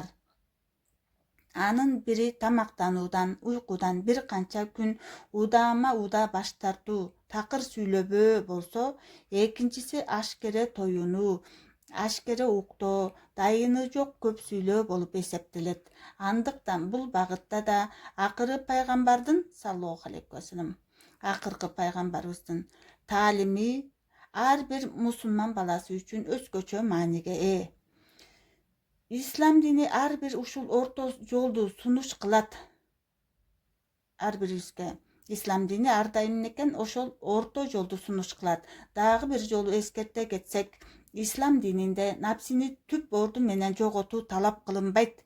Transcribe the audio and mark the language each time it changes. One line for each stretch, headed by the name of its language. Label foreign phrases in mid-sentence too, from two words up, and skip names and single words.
Kyrgyz: Анын бири тамактануудан, уйкудан бир канча күн удаама баш тартуу, такыр сүйлөбөө болсо, экинчиси ашкере тоюнуу, ашкере уктоо, дайыны жок көп сүйлөө болуп эсептелет. Андыктан бул багытта да акыры пайгамбардын
Arabic: صلى الله عليه وسلم,
Kyrgyz: акыркы пайгамбарыбыздын таалими ар бир мусулман баласы үчүн өзгөчө мааниге ээ. İslam dini ар бир ушул орто жолду сунуш кылат. Ар бирибизге İslam dini ар дайым экен ошол орто жолду сунуш кылат. Дагы бир жолу эскерте кетсек, İslam dininde напсини түп орду менен жоготуу талап кылынбайт.